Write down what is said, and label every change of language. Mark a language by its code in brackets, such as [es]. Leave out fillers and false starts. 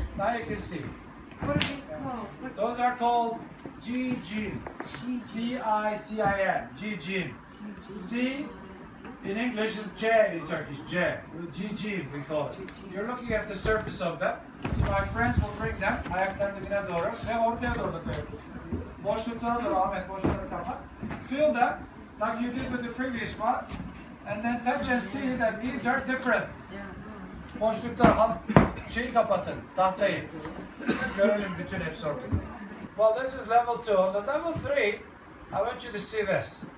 [en] Now you can see. What are these called? Those are called G-Jin. C-I-C-I-N. G-Jin. C in English is J in Turkish. J. G-Jin we call it. You're looking at the surface of them. So my friends will bring them. [tr] Ayaklarını dibine doğru ve ortaya doğru da koyabilirsiniz. Boşluklara doğru Ahmet, boşlukları kapat. [en] Feel them like you did with the previous ones. And then touch and see that these are different. [tr] Boşluklar şeyi kapatın, tahtayı. Görelim bütün hepsi ortada. [en] Well, this is level 2. On the level 3, I want you to see this.